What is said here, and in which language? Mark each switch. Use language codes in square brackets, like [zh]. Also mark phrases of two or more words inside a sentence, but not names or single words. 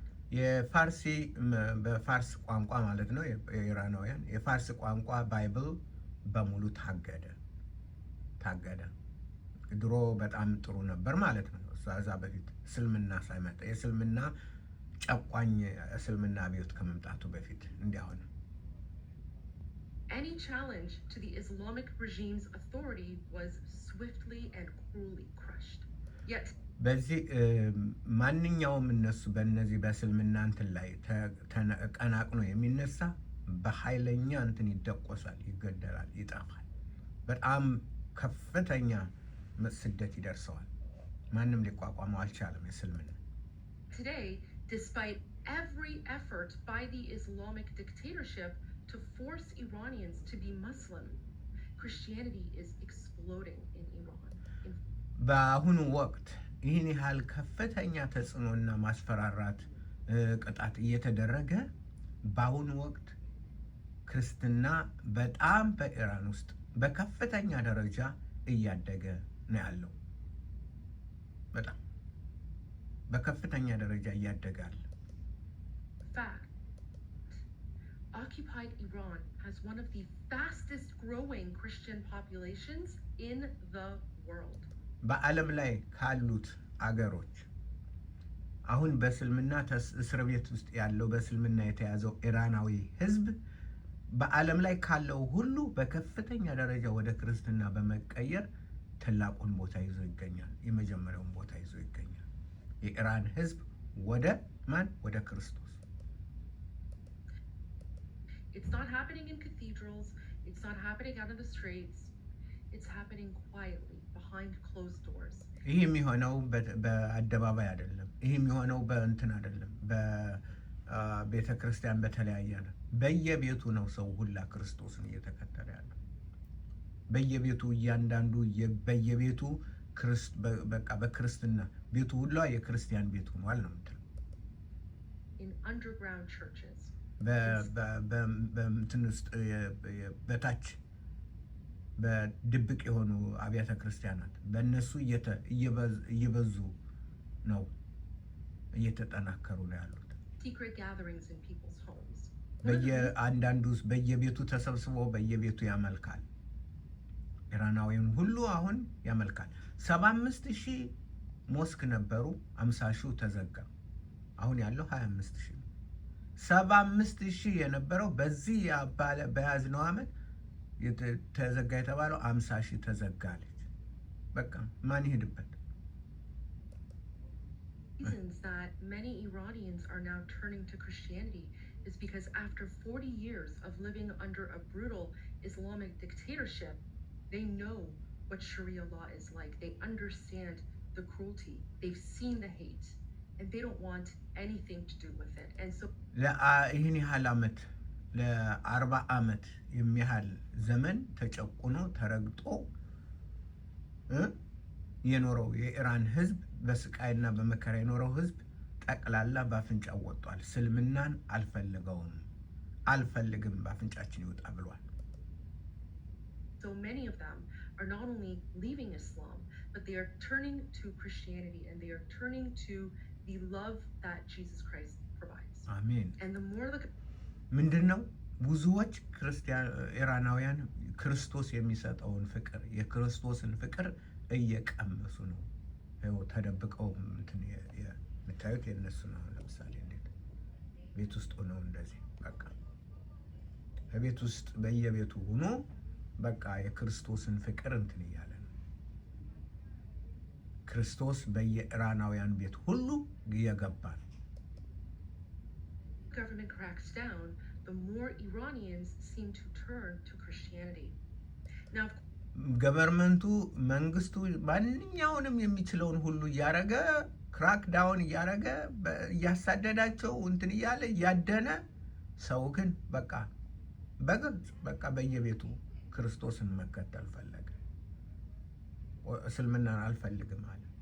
[am] የፋርሲ በፋርስ ቋንቋ ማለት ነው የኢራናውያን የፋርስ ቋንቋ ባይብል በሙሉ ታገደ። ድሮ በጣም ጥሩ ነበር ማለት ነው። እዛ በፊት እስልምና ሳይመጣ የእስልምና ጨቋኝ እስልምና አብዮት ከመምጣቱ በፊት እንዲያሆነ [en] Any challenge to the Islamic regime's authority was swiftly and cruelly crushed. [am] በዚህ ማንኛውም እነሱ በእነዚህ በእስልምና እንትን ላይ ተቀናቅኖ የሚነሳ በኃይለኛ እንትን ይደቆሳል፣ ይገደላል፣ ይጠፋል። በጣም ከፍተኛ ስደት ይደርሰዋል። ማንም ሊቋቋመው አልቻለም የእስልምና። [en] Today, despite every effort by the Islamic dictatorship to force Iranians to be Muslim, Christianity is exploding in Iran. [am] በአሁኑ ወቅት ይህን ያህል ከፍተኛ ተጽዕኖና ማስፈራራት ቅጣት እየተደረገ በአሁኑ ወቅት ክርስትና በጣም በኢራን ውስጥ በከፍተኛ ደረጃ እያደገ ነው ያለው። በጣም በከፍተኛ ደረጃ እያደገ አለ። [en] Occupied Iran has one of the fastest growing Christian populations in the world. [am] በዓለም ላይ ካሉት አገሮች አሁን በእስልምና እስር ቤት ውስጥ ያለው በእስልምና የተያዘው ኢራናዊ ህዝብ በዓለም ላይ ካለው ሁሉ በከፍተኛ ደረጃ ወደ ክርስትና በመቀየር ትልቁን ቦታ ይዞ ይገኛል። የመጀመሪያውን ቦታ ይዞ ይገኛል። የኢራን ህዝብ ወደ ማን? ወደ ክርስቶስ። [en] It's not happening in cathedrals. It's not happening out in the streets. It's happening quietly behind closed doors. [am] ይሄ የሚሆነው በአደባባይ አይደለም። ይሄ የሚሆነው በእንትን አይደለም። በቤተ ክርስቲያን በተለያየ ነው። በየቤቱ ነው ሰው ሁላ ክርስቶስን እየተከተለ ያለው። በየቤቱ እያንዳንዱ በየቤቱ በቃ በክርስትና ቤቱ ሁላ የክርስቲያን ቤት ሆኗል ነው የምትለው። [en] In underground churches. [am] በእንትን ውስጥ በታች በድብቅ የሆኑ አብያተ ክርስቲያናት በእነሱ እየበዙ ነው፣ እየተጠናከሩ ነው ያሉት። በየአንዳንዱ በየቤቱ ተሰብስቦ በየቤቱ ያመልካል። ኢራናዊውን ሁሉ አሁን ያመልካል። 75,000 ሞስክ ነበሩ፣ 50,000 ተዘጋ። አሁን ያለው 25,000 ነው። 75,000 የነበረው በዚህ በያዝነው ዓመት ተዘጋ የተባለው 50,000 ተዘጋለች። በቃ ማን ይሄድበት? [en] Reasons that many Iranians are now turning to Christianity is because after 40 years of living under a brutal Islamic dictatorship, they know what Sharia law is like. They understand the cruelty. They've seen the hate, and they don't want anything to do with it. And so [am] ይህን ያህል ዓመት ለ40 ዓመት የሚያህል ዘመን ተጨቁኖ ተረግጦ የኖረው የኢራን ህዝብ በስቃይና በመከራ የኖረው ህዝብ ጠቅላላ ባፍንጫው ወጥቷል። እስልምናን አልፈልግም ባፍንጫችን ይወጣ ብሏል። [en] So many of them are not only leaving Islam, but they are turning to Christianity, and they are turning to the love that Jesus Christ provides. [am] አሜን። [en] And the more the [am] ምንድነው ብዙዎች ኢራናውያን ክርስቶስ የሚሰጠውን ፍቅር የክርስቶስን ፍቅር እየቀመሱ ነው። ይኸው ተደብቀው የምታዩት የነሱ ነው። ለምሳሌ እንዴት ቤት ውስጥ ሆነው እንደዚህ በቃ በቤት ውስጥ በየቤቱ ሆኖ በቃ የክርስቶስን ፍቅር እያለ ነው። ክርስቶስ በየኢራናውያን ቤት ሁሉ እየገባ ነው። [en] government cracks down, the more Iranians seem to turn to Christianity. Now, [am] ገቨርመንቱ መንግስቱ ማንኛውንም የሚችለውን ሁሉ እያረገ [en] crack down [am] እያረገ እያሳደዳቸው እያለ እያደነ ሰው ግን በቃ በግልጽ በቃ በየቤቱ ክርስቶስን መከተል ፈለገ። እስልምናን አልፈልግም አለ።